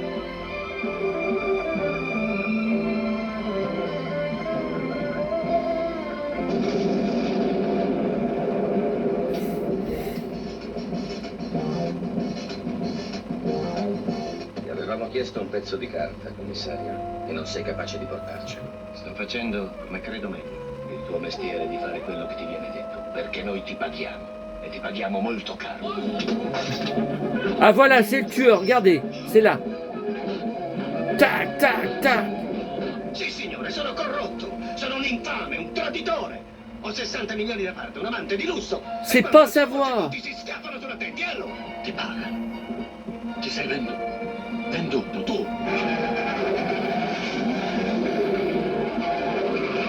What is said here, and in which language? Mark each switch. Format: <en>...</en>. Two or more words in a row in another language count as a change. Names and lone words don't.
<it>Ti avevamo chiesto un pezzo di carta, commissario, e non sei capace di portarcelo. Sto facendo come credo meglio. Il tuo mestiere è di fare quello che ti viene detto, perché noi ti paghiamo, e ti paghiamo molto caro.</it> <fr>Ah voilà, c'est le tueur, regardez, c'est là. Tac, tac, tac.</fr> <it>Sì, signore, sono corrotto, sono un infame, un traditore. Ho 60 milioni da parte, un amante di lusso.</it> <fr>C'est pas sa voix.</fr> <it>Tutti si scappano sulla te, diallo. Ti paga. Ti sei venduto. Venduto, tu.</it>